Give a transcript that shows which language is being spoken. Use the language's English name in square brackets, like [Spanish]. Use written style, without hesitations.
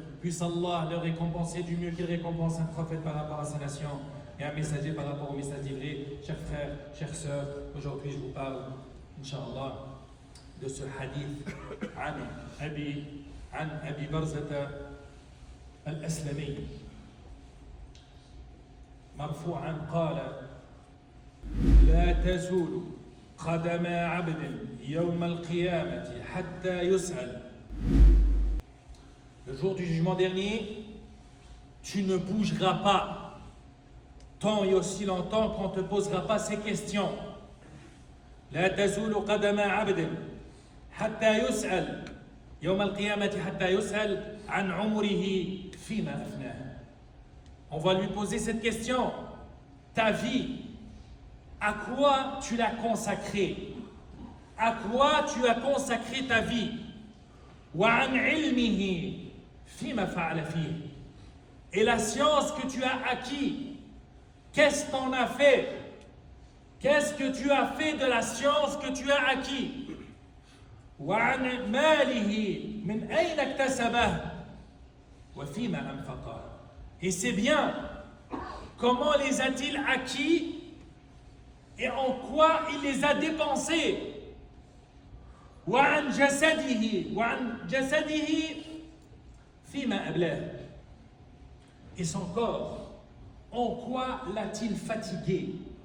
[French] Puisse Allah le récompenser du mieux qu'il récompense un prophète par rapport à sa nation et un messager par rapport au message livré. Chers frères, chères sœurs, aujourd'hui je vous parle, Inch'Allah, de ce hadith [Arabic] عن أبي برزة الأسلمي مرفوعا قال لا تزول قدم عبد يوم القيامة حتى يسأل. [French] Le jour du jugement dernier, tu ne bougeras pas tant et aussi longtemps qu'on ne te posera pas ces questions. [Arabic] لا تزول قدم عبد حتى يسأل يوم القيامة حتى يسأل عن عمره فيما أفناه. [French] On va lui poser cette question. Ta vie, à quoi tu l'as consacrée? À quoi tu as consacré ta vie? [Arabic] وعن علمه فيما فعل فيه. [French] Et la science que tu as acquis, qu'est-ce que tu en as fait? Qu'est-ce que tu as fait de la science que tu as acquis? [Arabic] وعن ماله من أين اكتسبه وفيما أنفقه. [French] Et c'est bien, comment les a-t-il acquis et en quoi il les a dépensés? [Arabic] وعن جسده فيما أبلاه. [French] Et son corps, en quoi l'a-t-il fatigué?